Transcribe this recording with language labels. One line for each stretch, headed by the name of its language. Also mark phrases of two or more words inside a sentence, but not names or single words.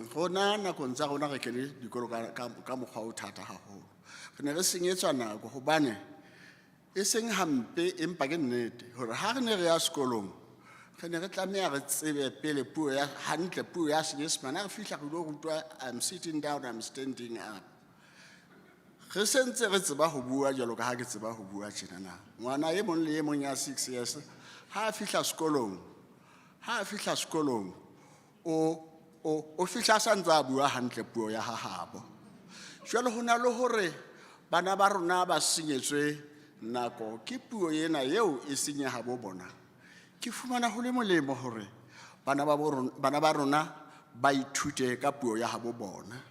Southern Sotho: Rona nakong tsa rona re kene dikolo ka mokgwa o thata haholo re ne re senyetswa nako hobane e seng hampe empa ke nnete hore ha re ne re ya sekolong re ne re tlameha re tsebe pele puo ya hantle puo ya Senyesemane re fihla re lo rutwa
English: I'm sitting down I'm standing up
Southern Sotho: re sentse re tseba ho bua jalo ka ha ke tseba ho bua tjena na ngwana e mong le e mong ya 6 years ha a fihla sekolong o fihla sa ntse a bua hantle puo ya hahabo. Jwale ho na le hore bana ba rona ba senyetswe nako ke puo ena eo e senyeha bo bona ke fumana ho le molemo hore bana ba rona ba ithute ka puo ya habo bona.